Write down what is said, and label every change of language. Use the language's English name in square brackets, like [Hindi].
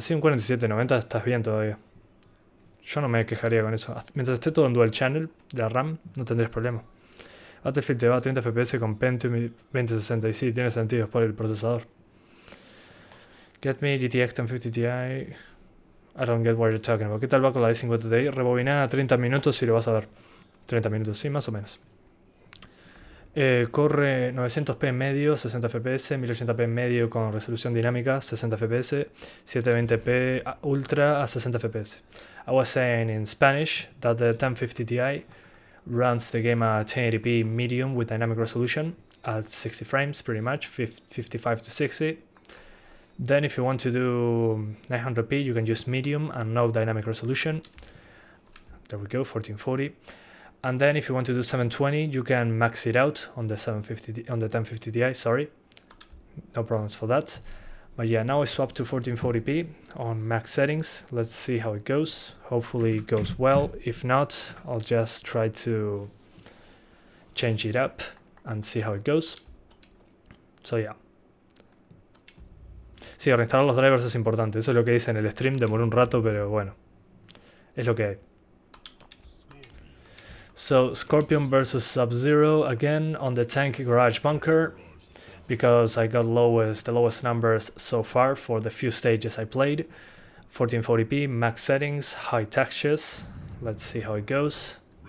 [Spanish] Sí, un 4790 estás bien todavía. Yo no me quejaría con eso. Mientras esté todo en dual channel de la RAM, no tendrías problema. Battlefield te va a 30 FPS con Pentium 2060. Y sí, tiene sentido, es por el procesador. [English] Get me GTX 1050 Ti. I don't get what you're talking about. [Spanish] ¿Qué tal va con la i50 Ti? Rebobinada a 30 minutos y lo vas a ver. 30 minutos, sí, más o menos. Corre 900p en medio, 60 fps, 1080p en medio con resolución dinámica, 60 fps, 720p ultra a 60 fps. [English] I was saying in Spanish that the 1050 Ti runs the game at 1080p medium with dynamic resolution at 60 frames pretty much, 55 to 60. Then if you want to do 900p, you can use medium and no dynamic resolution. There we go, 1440. And then if you want to do 720, you can max it out on the 1050 Ti, sorry. No problems for that. But yeah, now I swap to 1440p on max settings. Let's see how it goes. Hopefully it goes well. If not, I'll just try to change it up and see how it goes. So yeah. [Spanish] Sí, reinstalar los drivers es importante. Eso es lo que hice en el stream. Demoró un rato, pero bueno. Es lo que hay. [English] So Scorpion versus Sub-Zero again on the tank garage bunker, because I got the lowest numbers so far for the few stages I played. 1440p, max settings, high textures. Let's see how it goes.